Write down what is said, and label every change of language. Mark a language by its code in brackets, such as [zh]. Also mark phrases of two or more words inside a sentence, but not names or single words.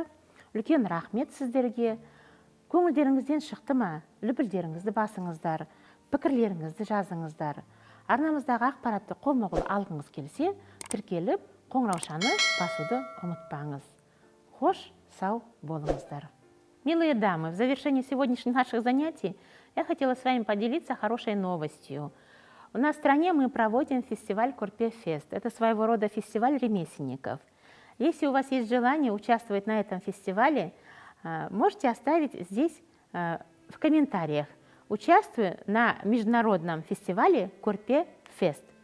[kk] Үлкен рахмет сіздерге. Көңілдеріңізден шықты ма? Лүпілдеріңізді басыңыздар, пікірлеріңізді жазыңыздар. Арнамыздағы ақпаратты қолма-қол алғыңыз келсе, тіркеліп, қоңыраушаны басуды ұмытпаңыз. Хош, сау болыңыздар. [ru] Милые дамы, в завершении сегодняшних наших занятий я хотела с вами поделиться хорошей новостью. У нас в стране мы проводим фестиваль Көрпе-фест. Это своего рода фестиваль ремесленников. Если у вас есть желание участвовать на этом фестивале, можете оставить здесь в комментариях: участвую на международном фестивале Көрпе-фест.